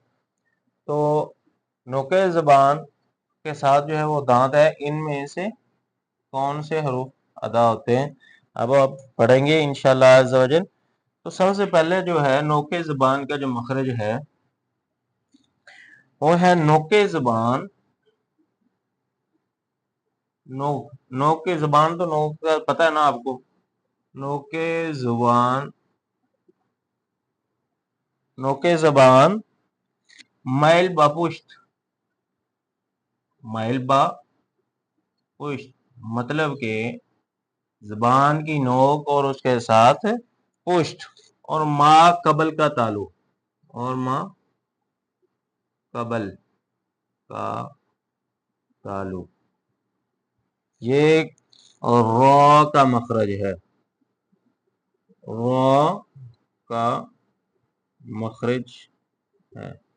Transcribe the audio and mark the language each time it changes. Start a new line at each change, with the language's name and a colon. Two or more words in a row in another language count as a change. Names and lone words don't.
Urdu: تو نوک زبان کے ساتھ جو ہے وہ دانت ہے، ان میں سے کون سے حروف ادا ہوتے ہیں اب آپ پڑھیں گے
Arabic: انشاءاللہ عز و جل۔
Urdu: تو سب سے پہلے جو ہے نوک زبان کا جو مخرج ہے وہ ہے نوک زبان، نوک کی زبان، تو نوک کا پتہ ہے نا آپ کو، नोके زبان مائل بہ پشت مائل بہ پشت مطلب کہ زبان کی نوک اور اس کے ساتھ پشت اور ما قبل کا تعلق اور ما कबल का ताल्लुक, और माँ قبل کا تعلق یہ را کا مخرج ہے را کا مخرج ہے, रॉ का मखरज है।